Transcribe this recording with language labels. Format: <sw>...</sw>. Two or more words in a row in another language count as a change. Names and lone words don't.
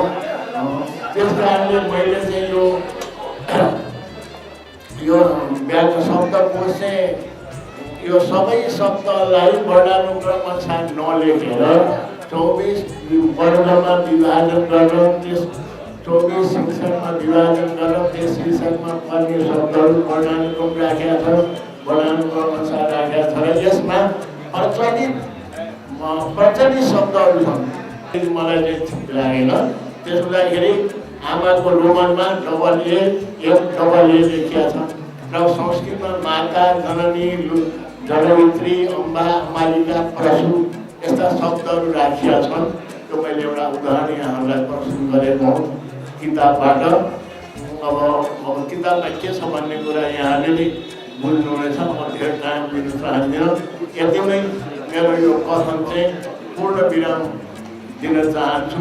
<ne>त्यस कारणले मैले चाहिँ यो व्याकरण शब्दकोश चाहिँ यो सबै शब्दलाई वर्णानुक्रम अनुसार नलेखेर 24 वर्गमा विभाजन गर्न, त्यस 24 शिक्षणमा विभाजन गर्न, त्यस शिक्षणमा पर्ने शब्दहरू वर्णानुक्रम राखेका छ, वर्णानुक्रम अनुसार राखेका छ र यसमा प्रचलित शब्दहरू छन्। मलाई चाहिँ ठिक लागेन। त्यसको लागि आमाको रोमनमा</ne> <en>double A</en> <ne>लेखिया छ र संस्कृतमा माता, जननी, जनयित्री, अम्बा, अम्बालिका, प्रसु यस्ता शब्दहरू राखिया छन्। त्यो मैले एउटा उदाहरण यहाँहरूलाई प्रस्तुत गरेको हुँ किताबबाट। अब किताबमा के छ भन्ने कुरा यहाँले नै बुझ्नुहुनेछ, म धेरै टाइम लिन चाहदिनँ। यति नै मेरो यो कथन चाहिँ पूर्ण विराम दिन चाहन्छु।</ne>